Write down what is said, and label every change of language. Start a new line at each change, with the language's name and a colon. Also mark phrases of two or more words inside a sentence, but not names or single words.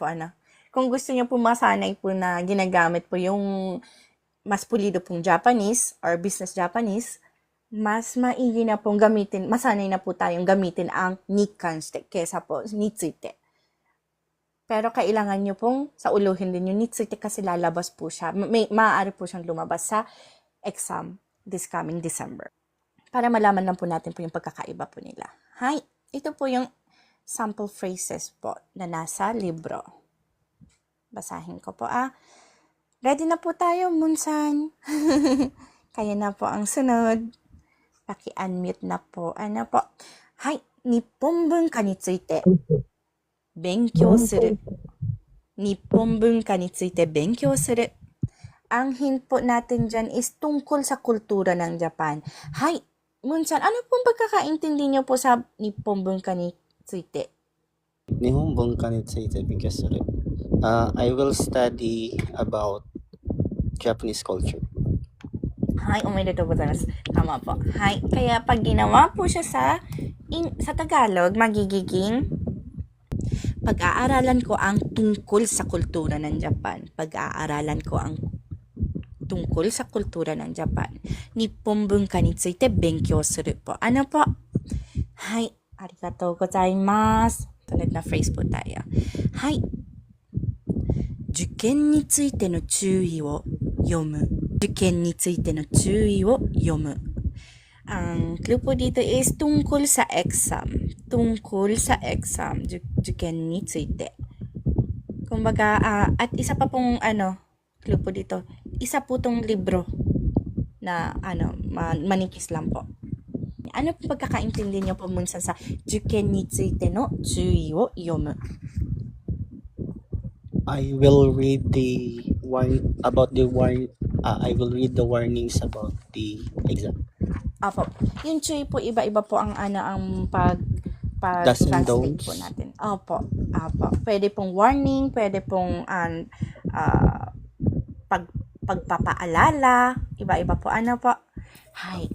Filipino: Kung gusto niyo po masanay po na ginagamit po yung mas pulido pong
English: Japanese or business Japanese,
Filipino: mas maigi na pong gamitin, masanay na po tayong gamitin ang
Japanese: に関して
Filipino: kesa po
Japanese: について.
Filipino: Pero kailangan nyo pong sauluhin din yung
Japanese: について
Filipino: kasi lalabas po siya. Maaari po siyang lumabas sa exam
English: this coming December.
Filipino: Para malaman lang po natin po yung pagkakaiba po nila. Hi, ito po yung
English: sample phrases
Filipino: po na nasa libro. Basahin ko po Ready na po tayo, Munsan. Kaya na po ang sunod. Paki-unmute na po. Ano po?
Japanese: はい、日本文化について勉強する。日本文化について勉強する.
Filipino: Ang hint po natin dyan is tungkol sa kultura ng Japan. Hi, Munsan, ano pong pagkakaintindi niyo po sa
Japanese: 日本文化について? 日本文化について勉強する。
English: I will study about Japanese culture.
Japanese: Hi, おめでとうございます.
Filipino: Tama po. Hi, kaya pag ginawa po siya sa Tagalog, magiging pag-aaralan ko ang tungkol sa kultura ng Japan. Pag-aaralan ko ang tungkol sa kultura ng Japan.
Japanese: 日本文化について勉強する po.
Filipino: Ano po?
Japanese: Hai, ありがとうございます.
Filipino: Tunod na phrase po tayo.
Japanese: Hai. 受験についての注意を読む。受験についての注意を読む.
Filipino: Ang clue po dito is tungkol sa exam. Tungkol sa exam.
Japanese: 受験について.
Filipino: Kumbaga, at isa pa pong clue po dito. Isa po tong libro na manikis lang po. Ano po pagkakaintindi niyo po Munsan sa
Japanese: 受験についての注意を読む?
English: I will read the I will read the warnings about the exam.
Filipino: Apo. Yung chūi po iba-iba po ang ang
English: Do's and translate don'ts.
Filipino: po natin. Opo. Pwede pong warning, pwede pong pagpapaalala, iba-iba po. Ano po? Hay.